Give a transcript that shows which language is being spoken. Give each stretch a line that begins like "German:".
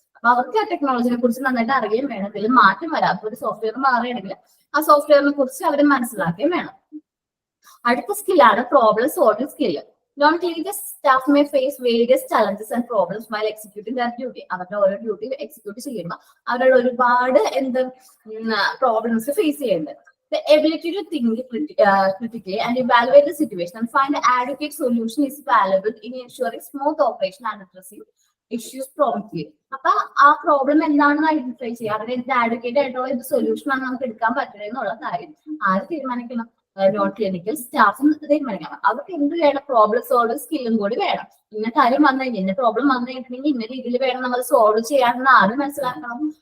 Malayalam: അപ്പൊ അവർക്ക് ആ ടെക്നോളജിനെ കുറിച്ച് നന്നായിട്ട് അറിയുകയും വേണം. ഇതിൽ മാറ്റം വരാം. അപ്പൊ ഒരു സോഫ്റ്റ്വെയർ മാറുകയാണെങ്കിൽ ആ സോഫ്റ്റ്വെയറിനെ കുറിച്ച് അവർ മനസ്സിലാക്കുകയും വേണം. അടുത്ത സ്കില്ലാണ് problem solving skill.
English: Non-clinical staff may face various challenges and problems while executing their duty.
Malayalam: അവരുടെ ഓരോ ഡ്യൂട്ടി എക്സിക്യൂട്ട് ചെയ്യുമ്പോൾ അവരുടെ ഒരുപാട് പ്രോബ്ലംസ് ഫേസ് ചെയ്യുന്നുണ്ട്.
English: The ability to think critically and evaluate the situation and find an adequate solution is valuable in ensuring smooth operation and addressing issues promptly.
Malayalam: അപ്പൊ ആ problem എന്താണെന്ന് identify ചെയ്യുക. അതിന് ആഡ്വക്കേറ്റ് ആയിട്ടുള്ള ഇത് സൊല്യൂഷൻ ആണ് നമുക്ക് എടുക്കാൻ പറ്റുന്നത് എന്നുള്ള കാര്യം ആര് തീരുമാനിക്കണം? നോൺ ക്ലിനിക്കൽ സ്റ്റാഫും തീരുമാനിക്കണം. അവർക്ക് എന്ത് വേണം? പ്രോബ്ലം സോൾവിംഗ് സ്കില്ലും കൂടി വേണം. ഇന്ന കാര്യം വന്നു കഴിഞ്ഞാൽ ഇന്ന പ്രോബ്ലം വന്നു കഴിഞ്ഞിട്ടുണ്ടെങ്കിൽ ഇന്ന രീതിയിൽ വേണം നമ്മൾ സോൾവ് ചെയ്യാമെന്ന് ആരും മനസ്സിലാക്കണം.